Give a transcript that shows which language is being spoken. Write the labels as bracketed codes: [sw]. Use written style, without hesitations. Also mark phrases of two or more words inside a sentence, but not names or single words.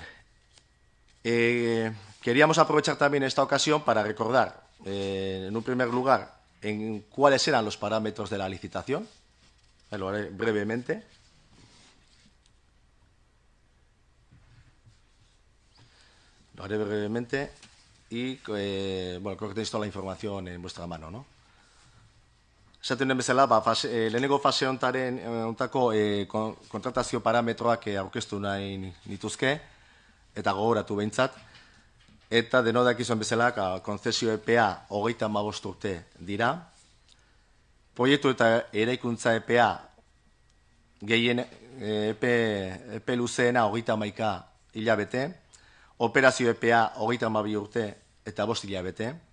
[es] Queríamos aprovechar también esta ocasión para recordar, en un primer lugar, cuáles eran los parámetros de la licitación. Lo haré brevemente. Lo haré brevemente y, bueno, creo que tenéis toda la información en vuestra mano, ¿no? [eu] Esaten den bezala, lehenengo fase hontako kontratazio parametroak aurkeztu nahi nituzke, eta gogoratu behintzat, eta denodak izan bezala, konzesio EPA 35 urte dira, proiektu eta eraikuntza EPA gehien epe luzeena 31 hilabete, operazio EPA 32 urte eta 5 hilabete.